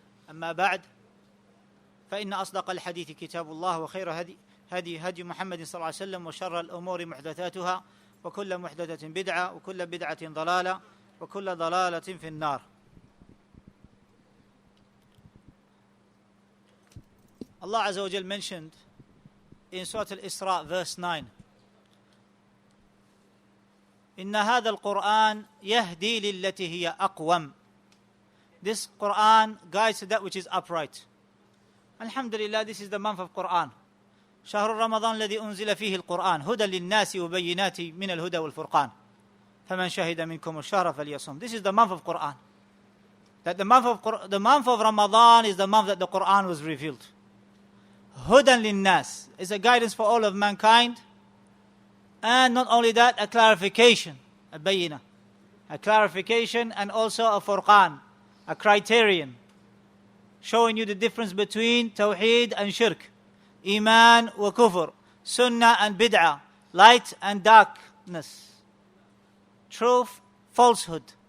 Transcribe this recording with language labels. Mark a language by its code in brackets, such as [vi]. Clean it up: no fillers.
[ar] أما بعد، فإن أصدق الحديث كتاب الله، وخير هدي محمد صلى الله عليه وسلم، وشر الأمور محدثاتها، وكل محدثة بدعة، وكل بدعة ضلالة، وكل ضلالة في النار. [en] Allah Azza wa Jal mentioned in Surah Al-Isra verse 9, إن هذا القرآن يهدي للتي هي أقوم. This Quran guides to that which is upright. Alhamdulillah, this is the month of Quran. [ar] شهر رمضان الذي أنزل فيه القرآن هدى للناس وبينات من الهدى والفرقان فمن شهد منكم الشهر فليصم. [en] This is the month of Quran. That the month of Ramadan is the month that the Quran was revealed. Hudan linnas is a guidance for all of mankind, and not only that, a clarification, a bayina, a clarification, and also a furqan, a criterion, showing you the difference between tawheed and shirk, iman wa kufr, sunnah and bid'ah, light and darkness, truth, falsehood.